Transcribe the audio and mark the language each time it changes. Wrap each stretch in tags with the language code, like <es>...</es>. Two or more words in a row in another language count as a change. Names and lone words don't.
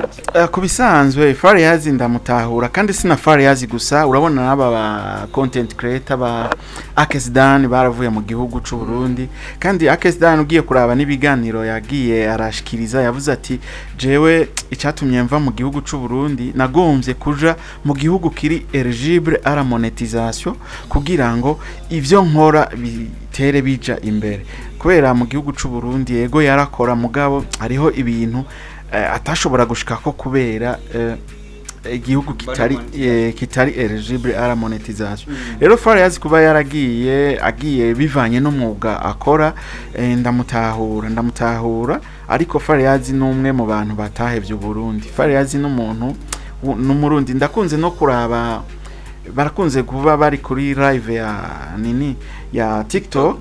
<rn>kubisanzwe Farious ndamutahura kandi sina Farious gusa urabona naba ba</rn> <en>content creator</en> <rn>ba Akesdan baravuye mu gihugu c'u Burundi kandi Akesdan ugiye kuraba nibiganiro yagiye arashikiriza yavuze ati jewe icatumye mva mu gihugu c'u Burundi nagombye kuja mu gihugu kiri</rn> <fr>eligible à la monétisation</fr> <rn>kugira ngo ivyo nkora bitere bija imbere kubera mu gihugu c'u Burundi yego yarakora mugabo hariho ibintu atashobora gushika ko kubera igihugu kitari</rn> <fr>eligible à la monétisation.</fr> <rn>Rero Farious kuba agiye bivanye n'umwuga akora, ndamutahura ariko Farious n'umwe mu bantu batahevye Burundi. Farious n'umuntu n'umurundi ndakunze no kuraba, barakunze kuba bari kuri live ya TikTok.</rn>